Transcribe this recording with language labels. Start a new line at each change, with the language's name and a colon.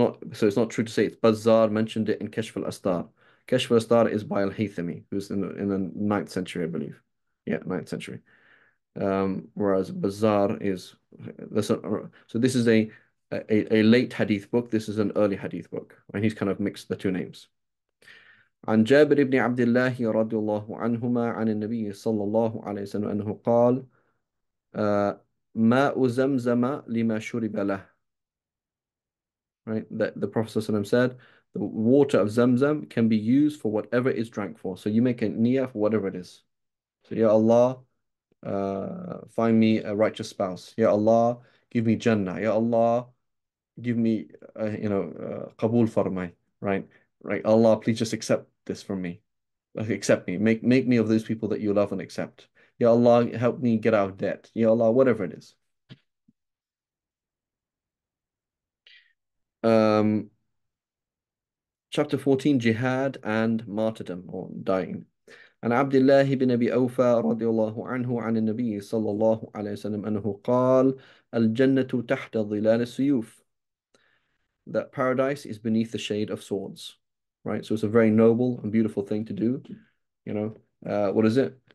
English: So it's not true to say it's Bazzar mentioned it in Kashf al-Astar. Kashf al-Astar is by Al-Haythami, who's in the 9th century, I believe. Yeah, 9th century. Whereas Bazzar is so this is a late hadith book. This is an early hadith book, and he's kind of mixed the 2 names.
Arabic: عن جابر بن عبد الله رضي الله عنهما عن النبي صلى الله عليه وسلم أنه قال ماء زمزم لما شرب له.
English: Right? That the Prophet ﷺ said, the water of Zamzam can be used for whatever it's drank for. So you make a niyyah for whatever it is. So, Ya Allah, find me a righteous spouse. Ya Allah, give me Jannah. Ya Allah, give me,
Urdu: Qabul farmay.
English: Right? Right? Allah, please just accept this from me. Like, accept me. Make me of those people that you love and accept. Ya Allah, help me get out of debt. Ya Allah, whatever it is. Um, Chapter 14, Jihad and Martyrdom or dying.
Arabic: عن عبد الله بن أبي أوفى رضي الله عنه عن النبي صلى الله عليه وسلم أنه قال الجنة تحت ظلال السيوف,
English: that paradise is beneath the shade of swords, right? So it's a very noble and beautiful thing to do. What is it?